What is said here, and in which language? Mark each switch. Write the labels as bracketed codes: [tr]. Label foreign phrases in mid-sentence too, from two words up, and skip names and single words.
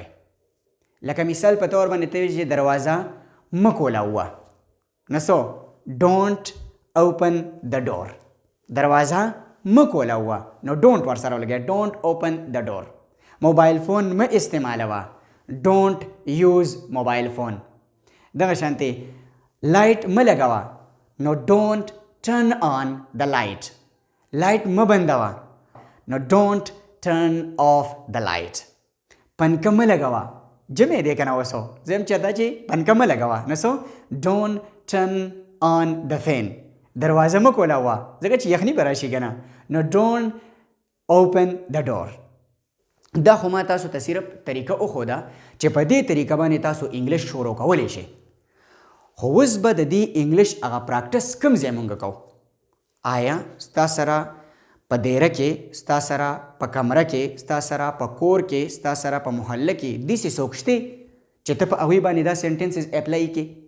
[ps] لکه مثال په طور باندې ته چې دروازه مه کولاوه نو څه [en] don't open the door. [ps] دروازه مه کولاوه نو ډونټ ورسره ولګوئ [en] don't open the door. mobile phone [ps] مه استعمالوه [en] don't use mobile phone. [ps] دغه شانتې لایټ مه لګوه نو [en] don't turn on the light. [ps] light مه بندوه نو [en] don't turn off the light. [ps] پنکه مه لګوه جمع دی که نه اوس زه یم چېرته چې پنکه مه لګوه نو څه [en] don't turn on the fan. [ps] دروازه مه کولاوه ځکه چې یخني به راشي که نه نو [en] don't open the door. [ps] دا خو ما تاسو ته صرف طریقه وښوده چې په دې طریقه باندې تاسو انګلیش شروع کولی شئ. خو اوس به د دې انګلیش هغه پراکټس کوم ځای مونږ کوو؟ آیا ستا سره په دیره کې، ستا سره په کمره کې، ستا سره په کور کې، ستا سره په محله کې داسې څوک شته چې ته په هغوی باندې دا [en] sentences apply [ps] کړې؟